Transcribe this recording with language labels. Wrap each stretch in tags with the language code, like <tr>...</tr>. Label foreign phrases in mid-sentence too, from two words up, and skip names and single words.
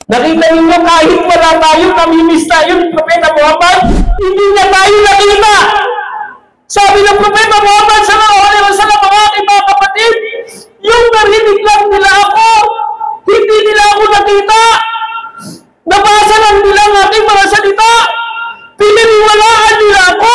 <tl>Nakita ninyo kahit wala tayo, namimiss tayo ng Propeta Muhammad, hindi na tayo nakita. Sabi ng Propeta Muhammad</tl> <ar>صلى الله عليه وسلم,</ar> <tl>mga aking mga kapatid, yung narinig lang nila ako, hindi nila ako nakita. Nabasa lang nila ang aking mga salita, pininiwalaan nila ako.</tl>